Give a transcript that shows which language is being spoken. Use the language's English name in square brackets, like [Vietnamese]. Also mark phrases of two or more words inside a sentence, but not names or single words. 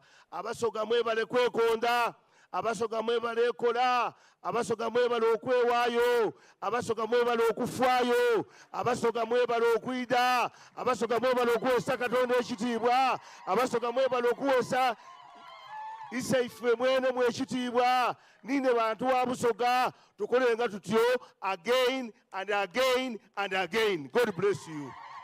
[Soga] Abasoga mwebale kwekonda, abasoga mwebale ekola, abasoga mwebale okwewaayo, abasoga mwebale okufaayo, abasoga mwebale okwida, abasoga mwebale okuweesa Katonda ekitiibwa, abasoga mwebale okuweesa ise ife mwene mwekitiibwa. Nine bantu wa Busoga tukolenga tutyo [English] again and again and again. God bless you.